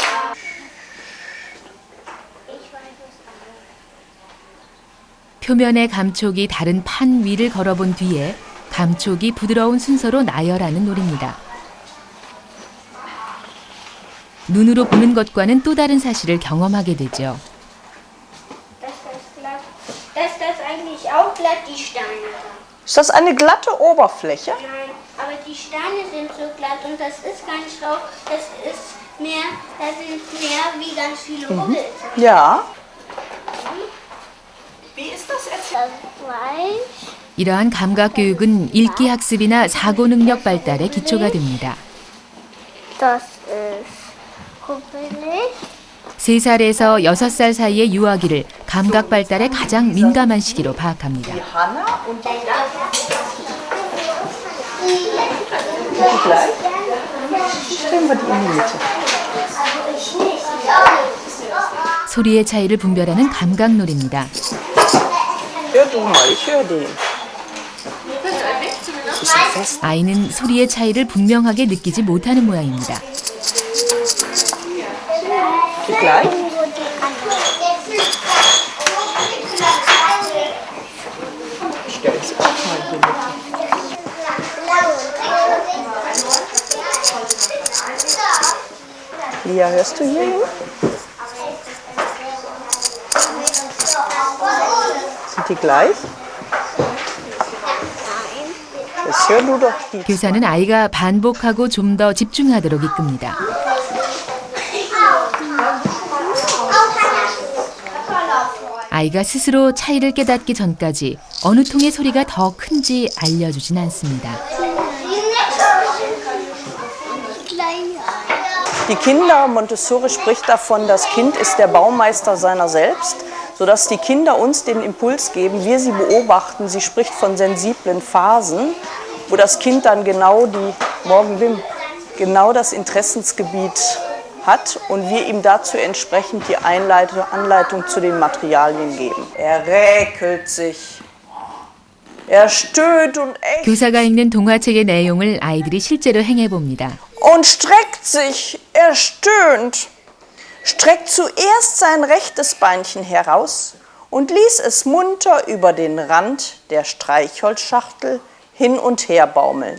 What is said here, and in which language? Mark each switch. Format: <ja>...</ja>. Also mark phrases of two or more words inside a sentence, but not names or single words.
<ko>표면의 감촉이 다른 판 위를 걸어본 뒤에 감촉이 부드러운 순서로 나열하는 놀이입니다. 눈으로 보는 것과는 또 다른 사실을 경험하게 되죠.</ko> <de>Dass das eigentlich auch glatt die Steine da. Ist das eine glatte Oberfläche? Nein, aber die Steine sind so glatt und das ist kein Schlauch, das ist mehr, da sind mehr wie ganz viele Rubbel. Ja. Wie ist das jetzt? Das weiß.</de> <ko>이러한 감각 교육은 읽기 학습이나 사고 능력 발달의 기초가 됩니다.</ko> <de>Das ist rubbelig.</de> <ko>3살에서 6살 사이의 유아기를 감각 발달에 가장 민감한 시기로 파악합니다.</ko> <de>Die Hanna und die Stellen wir die in die Mitte.</de> <ko>소리의 차이를 분별하는 감각놀이입니다.</ko> <de>Hör du mal, ich höre den.</de> <ko>아이는 소리의 차이를 분명하게 느끼지 못하는 모양입니다.</ko> <de>Geht gleich. Stell es auch mal in die Mitte. Lia, hörst du hier hin? Sind die gleich? Jetzt hör du doch die.</de> <ko>교사는 아이가 반복하고 좀 더 집중하도록 이끕니다. 아이가 스스로 차이를 깨닫기 전까지 어느 통의 소리가 더 큰지 알려주진 않습니다.</ko> <de>Die Kinder, Montessori spricht davon, das Kind ist der Baumeister seiner selbst, sodass die Kinder uns den Impuls geben, wir sie beobachten. Sie spricht von sensiblen Phasen, wo das Kind dann genau das Interessensgebiet hat und wir ihm dazu entsprechend die Anleitung zu den Materialien geben. Er räkelt sich, er stöhnt und ächzt</de> <ko>교사가 읽는 동화책의 내용을 아이들이 실제로 행해봅니다.</ko> <de>und streckt sich, er stöhnt, streckt zuerst sein rechtes Beinchen heraus und ließ es munter über den Rand der Streichholzschachtel hin und her baumeln.</de>